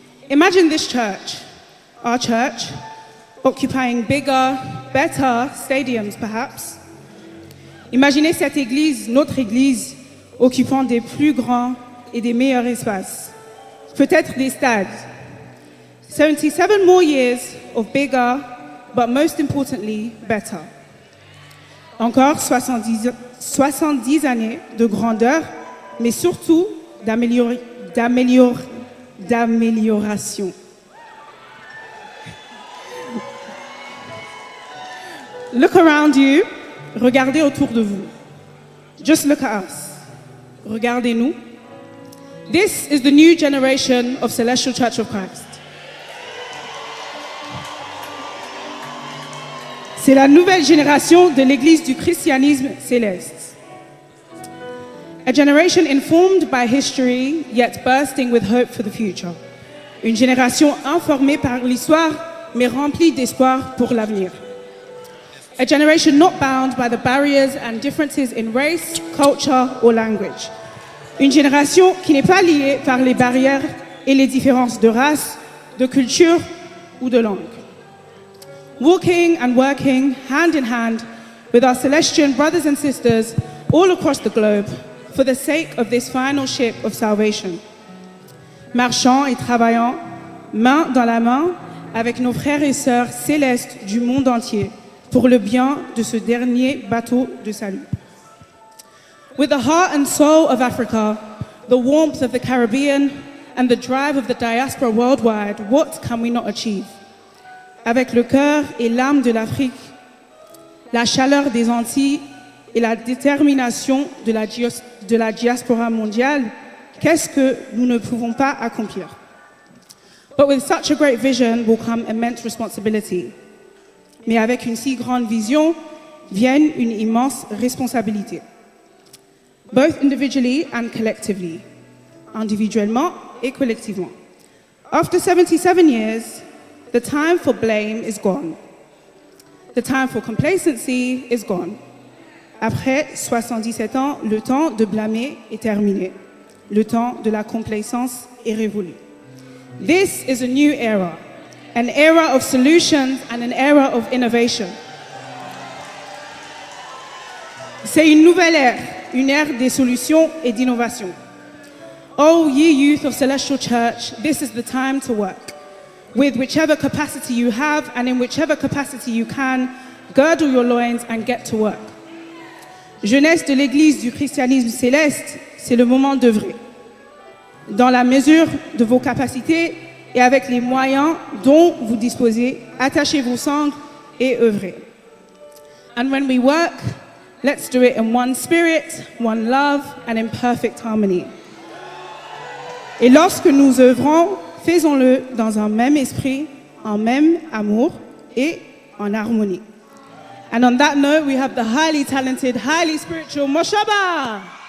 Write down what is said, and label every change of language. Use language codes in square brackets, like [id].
[en] Imagine this church, our church, occupying bigger, better stadiums perhaps. [fr] Imaginez cette église, notre église, occupant des plus grands et des meilleurs espaces. Peut-être des stades. [en] 77 more years of bigger, but most importantly, better. [fr] Encore 70 années de grandeur, mais surtout d'amélioration. [en] Look around you. [fr] Regardez autour de vous. [en] Just look at us. [fr] Regardez-nous. [en] This is the new generation of Celestial Church of Christ. [fr] C'est la nouvelle génération de l'Église du christianisme céleste. [en] A generation informed by history, yet bursting with hope for the future. [fr] Une génération informée par l'histoire, mais remplie d'espoir pour l'avenir. [en] A generation not bound by the barriers and differences in race, culture or language. [fr] Une génération qui n'est pas liée par les barrières et les différences de race, de culture ou de langue. [en] Walking and working hand in hand with our Celestian brothers and sisters all across the globe for the sake of this final ship of salvation. [fr] Marchant et travaillant main dans la main avec nos frères et sœurs célestes du monde entier pour le bien de ce dernier bateau de salut. [en] With the heart and soul of Africa, the warmth of the Caribbean, and the drive of the diaspora worldwide, what can we not achieve? [fr] Avec le cœur et l'âme de l'Afrique, la chaleur des Antilles et la détermination de la diaspora mondiale, qu'est-ce que nous ne pouvons pas accomplir? [en] But with such a great vision will come immense responsibility. [fr] Mais avec une si grande vision viennent une immense responsabilité. [en] Both individually and collectively. [fr] Individuellement et collectivement. [en] After 77 years, the time for blame is gone. The time for complacency is gone. [fr] Après 77 ans, le temps de blâmer est terminé. Le temps de la complaisance est révolu. [en] This is a new era. An era of solutions and an era of innovation. [fr] C'est une nouvelle ère, une ère des solutions et d'innovation. [en] Oh, ye youth of Celestial Church, this is the time to work. With whichever capacity you have and in whichever capacity you can, girdle your loins and get to work. [fr] Jeunesse de l'Église du christianisme céleste, c'est le moment d'œuvrer. Dans la mesure de vos capacités, et avec les moyens dont vous disposez, attachez vos sangles et œuvrez. [en] And when we work, let's do it in one spirit, one love, and in perfect harmony. [fr] Et lorsque nous œuvrons, faisons-le dans un même esprit, en même amour et en harmonie. [en] And on that note, we have the highly talented, highly spiritual Moshaba.